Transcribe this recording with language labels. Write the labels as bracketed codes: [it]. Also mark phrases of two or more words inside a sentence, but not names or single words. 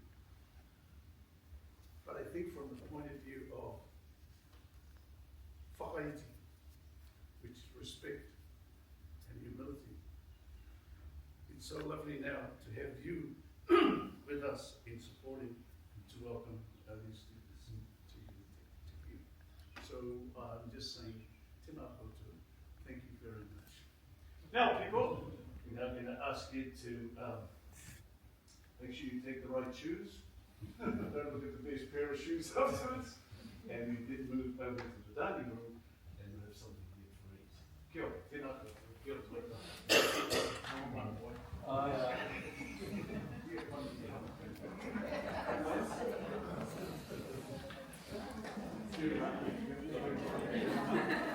[en] But I think from the point of view of whakaiti, which is respect and humility, it's so lovely now to have you with us in supporting and to welcome our new students to you. So I'm just saying, [mi] tēnā koutou, [en] thank you very much. Now people, we're now going to ask ask you to make sure you take the right shoes. Don't look at the best pair of shoes afterwards. And we did move over to the dining room and we have something here for eat. [mi] Kia ora, tēnā koutou. Kia ora, tō [en] Come on, boy. [mi] Kia ora.